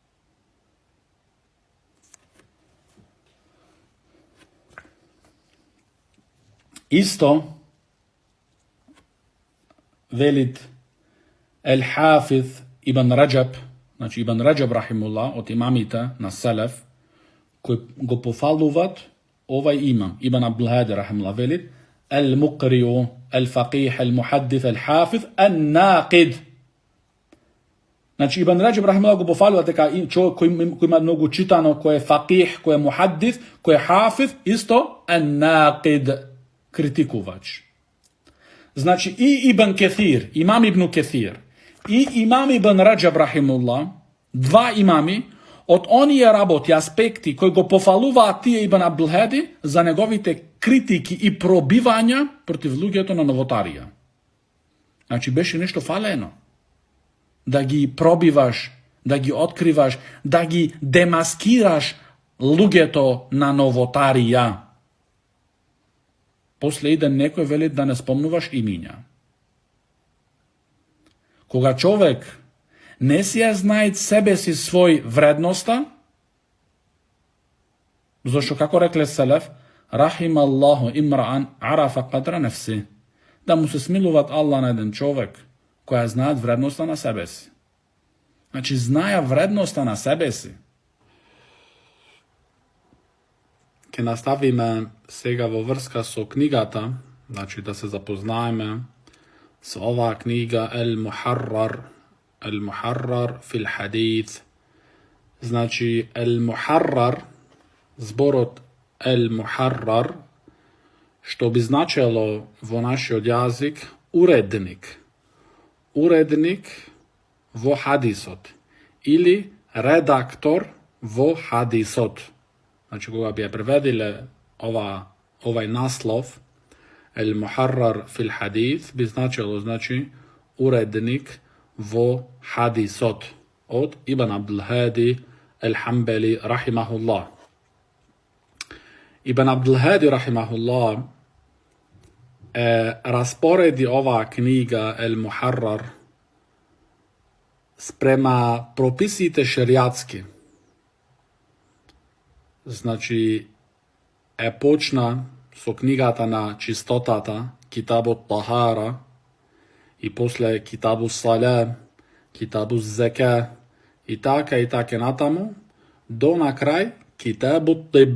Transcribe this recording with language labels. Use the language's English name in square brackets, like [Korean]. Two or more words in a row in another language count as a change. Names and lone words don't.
[Macedonian] Исто велит Ел-Хафиз Ибн Раджаб, значи Ибн Раджаб рахимуллах, од имамите на селеф, кои го пофалуваат овај имам, Ибн Абдул Хади рахимуллах, велит [Arabic] المقرئ، الفقيه، المحدث، الحافظ، الناقد. [Macedonian] Znači, Ibn Rajab rahimahullah go pofalio дека човек кој има многу читано, кој е фақих, кој е мухаддис, кој е хафиз, исто ан-нақид, критикувач. Значи, и Ибн Кесир, имам Ибн Кесир, и имам Ибн Раджаб рахимулlah, два имами, од оние работи, аспекти кои го пофалуваат тие Ибн Абдул Хади за неговите критики и пробивања против луѓето на новотарија. Значи, беше нешто фалено. Да ги пробиваш, да ги откриваш, да ги демаскираш луѓето на новотарија. После иден некој вели да не спомнуваш имиња. Кога човек не си ја знае себе си свој вредноста, зашто како рекле селеф, [Arabic] رحم الله امرأً عرف قدر نفسه, [Macedonian] да му се смилуват Аллах на еден човек која знаат вредноста на себе си. Значи, знаја вредноста на себе си. Ке наставиме сега во врска со книгата, значи да се запознаеме со оваа книга Al-Muharrar fil Hadith. Значи, Al-Muharrar, зборот Al-Muharrar, што би значело во нашиот јазик уредник. Уредник во хадисот или редактор во хадисот. Значи, кога би ја преведиле овај наслов Al-Muharrar fil Hadith, би значело, значи, уредник во хадисот од Ибн Абдул Хади Ал-Хамбали рахимахуллах. Ибн Абдул Хади рахимахуллах распореди оваа книга Al-Muharrar спрема прописите шеријатски. Значи, почна со книгата на чистотата, [Arabic] كتاب الطهارة, [Macedonian] и после [Arabic] كتاب السلام, كتاب الزكاة, [Macedonian] и така натаму, до на крај [Arabic] كتاب الطب.